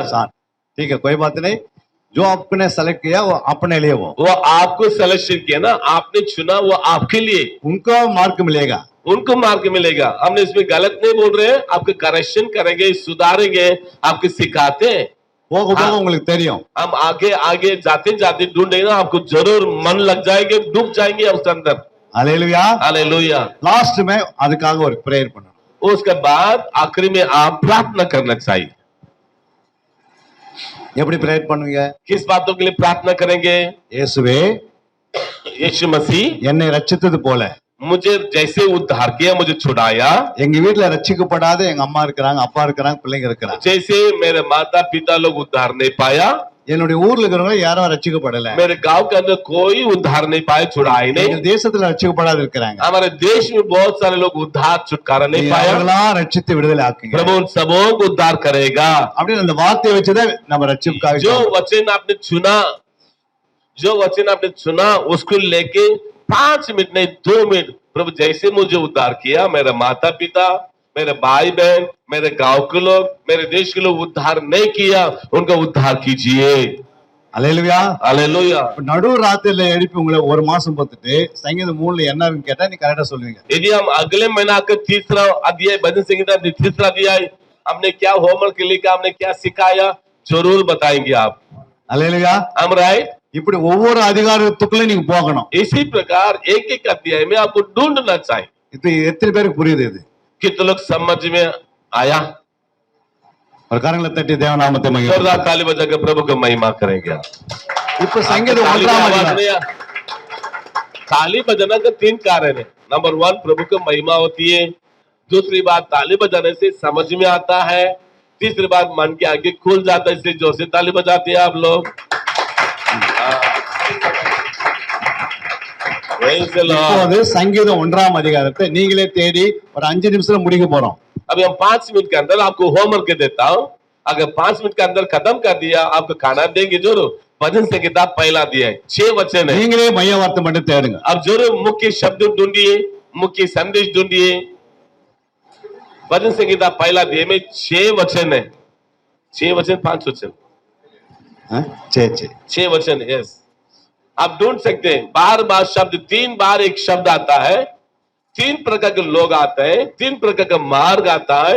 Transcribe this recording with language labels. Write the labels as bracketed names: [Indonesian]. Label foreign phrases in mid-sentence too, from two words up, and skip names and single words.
[Hindi] 7. ठीक है, कोई बात नहीं. जो आपने सेलेक्ट किया वो अपने लिए, वो आपको सिलेक्शन किया ना, आपने चुना, वो आपके लिए, उनको मार्क मिलेगा. उनको मार्क मिलेगा। हमने इसमें गलत नहीं बोल रहे हैं, आपके करेक्शन करेंगे, सुधारेंगे, आपके सिखाते हैं। [Tamil] போக போக [Hindi] हाँ। [Tamil] உங்களுக்கு தெரியும். [Hindi] हम आगे आगे जाते जाते ढूंढेंगे ना, आपको जरूर मन लग जाएंगे, डूब जाएंगे उसके अंदर। हालेलुया. हालेलुया। लास्ट में [Tamil] அதுக்காக ஒரு பிரேயர் பண்ணணும். [Hindi] उसके बाद आखिरी में आप प्रार्थना करना चाहिए। [Tamil] எப்படி பிரேயர் பண்ணுவீங்க? [Hindi] किस बातों के लिए प्रार्थना करेंगे? [Tamil] இயேசுவே, [Hindi] यीशु मसीह [Tamil] என்னை ரட்சித்தது போல [Hindi] मुझे जैसे उद्धार किया, मुझे छुड़ाया, [Tamil] எங்க வீட்ல ரட்சிக்கப்படாத எங்க அம்மா இருக்கிறாங்க, அப்பா இருக்கிறாங்க, பிள்ளைங்க இருக்கிறாங்க. [Hindi] जैसे मेरे माता पिता लोग उद्धार नहीं पाया, [Tamil] என்னுடைய ஊர்ல இருக்கிறவங்க யாரும் ரட்சிக்கப்படல. [Hindi] मेरे गांव के अंदर कोई उद्धार नहीं पाए, छुड़ाए [Tamil] எங்க [Hindi] नहीं। [Tamil] தேசத்துல ரட்சிக்கப்படாத இருக்கிறாங்க. [Hindi] हमारे देश में बहुत सारे लोग उद्धार छुटकारा नहीं पाया। [Tamil] அவங்களா ரட்சித்து விடுதலை ஆக்குங்க. [Hindi] प्रभु उन सबों को उद्धार करेगा। [Tamil] அப்படின்னு அந்த வார்த்தையை வச்சுதான் நம்ம ரட்சிப்புக்காக [Hindi] जो वचन आपने चुना, जो वचन आपने चुना, उसको लेके 5 मिनट नहीं 2 मिनट, प्रभु जैसे मुझे उद्धार किया, मेरे माता पिता, मेरे भाई बहन, मेरे गांव के लोग, मेरे देश के लोग उद्धार नहीं किया, उनका उद्धार कीजिए। [Tamil] அல்லேலூயா. [Hindi] हालेलुया। [Tamil] நடு ராத்திரில எழுப்பி உங்களை ஒரு மாசம் பார்த்துட்டு சங்கீதம் 3ல என்னன்னு கேட்டா நீ கரெக்டா சொல்லுவீங்க. [Hindi] यदि हम अगले महीना का तीसरा अध्याय भजन संहिता तीसरा अध्याय हमने क्या होमवर्क लिखा, हमने क्या सिखाया, जरूर बताएंगे आप। [Tamil] அல்லேலூயா. [Hindi] हम राइट। [Tamil] இப்படி ஒவ்வொரு அதிகாரத்துக்குள்ள நீங்க போகணும். [Hindi] इसी प्रकार एक एक अध्याय में आपको ढूंढना चाहिए। [Tamil] இது எத்தனை பேருக்கு புரியுது? இது [Hindi] कितने लोग समझ में आया? [Tamil] ஒரு கரங்களை தட்டி தேவநாமத்தை மகிமை. [Hindi] जोरदार ताली बजा के प्रभु को महिमा करेंगे। [Tamil] இப்ப சங்கீதம் [Hindi] ताली की [Tamil] 1ஆம் [Hindi] आवाज [Tamil] அதிகாரம். [Hindi] नहीं आ- ताली बजाना का 3 कारण है। नंबर 1 प्रभु को महिमा होती है, दूसरी बात ताली बजाने से समझ में आता है, तीसरी बात मन के आगे खुल जाता है, इसलिए जोर से ताली बजाते हैं आप लोग। [English] Praise the Lord। [Tamil] இப்போது சங்கீதம் 1ஆம் அதிகாரத்தை நீங்களே தேடி ஒரு 5 நிமிஷத்துல முடிக்க போறோம். [Hindi] अभी हम 5 मिनट के अंदर आपको होमवर्क देता हूं। अगर 5 मिनट के अंदर खत्म कर दिया, आपको खाना देंगे जरूर। भजन संहिता पहला दिया है, 6 वचन है। [Tamil] நீங்களே மைய வார்த்தை மட்டும் தேடுங்க. [Hindi] अब जरूर मुख्य शब्द ढूंढिए, मुख्य संदेश ढूंढिए। भजन संहिता पहला अध्याय में 6 वचन है, 6 वचन 5 वचन, [Tamil] சரி சரி. [Hindi] 6 वचन। यस, आप ढूंढ सकते हैं। बार बार शब्द, 3 बार एक शब्द आता है, 3 प्रकार के लोग आते हैं, 3 प्रकार का मार्ग आता है।